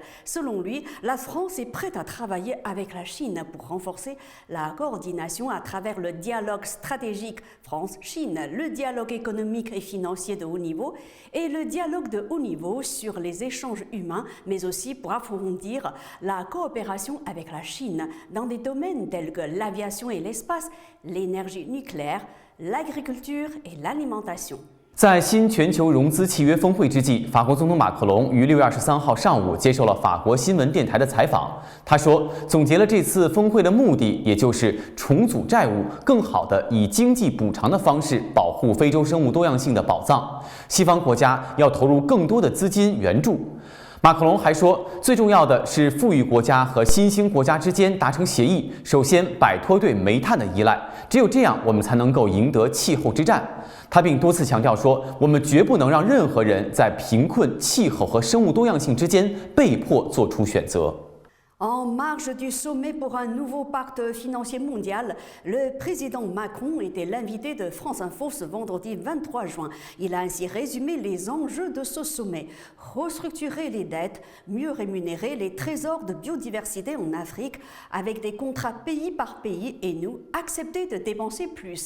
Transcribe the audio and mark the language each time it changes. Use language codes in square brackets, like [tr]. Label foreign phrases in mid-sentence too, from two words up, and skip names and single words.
[fr] Selon lui, la France est prête à travailler avec la Chine pour renforcer la coordination à travers le dialogue stratégique France-Chine, le dialogue économique et financier de haut niveau et le dialogue de haut niveau sur les échanges humains, mais aussi pour approfondir la coopération avec la Chine dans des domaines tels que l'aviation et l'espace, l'énergie nucléaire, l'agriculture et l'alimentation. [zh] 在新全球融资契约峰会之际，法国总统马克龙于6月23号上午接受了法国新闻电台的采访。他说，总结了这次峰会的目的，也就是重组债务，更好地以经济补偿的方式保护非洲生物多样性的宝藏。西方国家要投入更多的资金援助。马克龙还说，最重要的是富裕国家和新兴国家之间达成协议，首先摆脱对煤炭的依赖，只有这样，我们才能够赢得气候之战。他并多次强调说，我们绝不能让任何人在贫困、气候和生物多样性之间被迫做出选择。 [fr] En marge du sommet pour un nouveau pacte financier mondial, le président Macron était l'invité de France Info ce vendredi 23 juin. Il a ainsi résumé les enjeux de ce sommet. Restructurer les dettes, mieux rémunérer les trésors de biodiversité en Afrique avec des contrats pays par pays et nous accepter de dépenser plus.